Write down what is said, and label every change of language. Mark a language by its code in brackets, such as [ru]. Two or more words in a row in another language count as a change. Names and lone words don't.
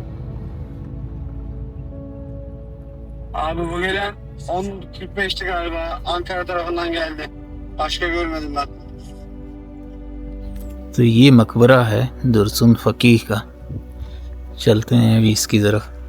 [tr] Abi bu gelen 10.45'ti galiba. Ankara tarafından geldi. Başka görmedim ben. [hi] तो ये मकबरा है दुर्सुन फकीह का। चलते हैं अभी इसकी तरफ।